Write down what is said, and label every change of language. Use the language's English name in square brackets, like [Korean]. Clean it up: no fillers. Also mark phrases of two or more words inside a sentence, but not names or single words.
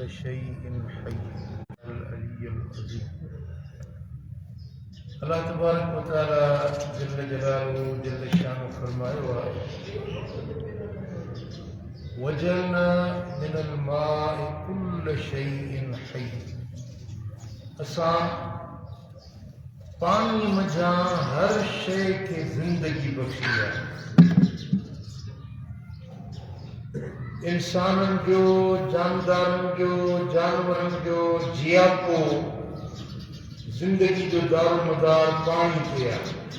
[Arabic] شيء حي العلي العظيم. [Sindhi] अल्लाह [Arabic] تبارك وتعالى جل جلاله جل شأنه [Sindhi] फरमायो आहे [Arabic] وجعلنا من الماء كل شيء حي. [Sindhi] असां पानी मझां हर शइ खे ज़िंदगी बख़्शी आहे। इंसाननि जो, जानदारनि जो, जानवरनि जो जियापो ज़िंदगी जो दारोमदार पानी ते आहे।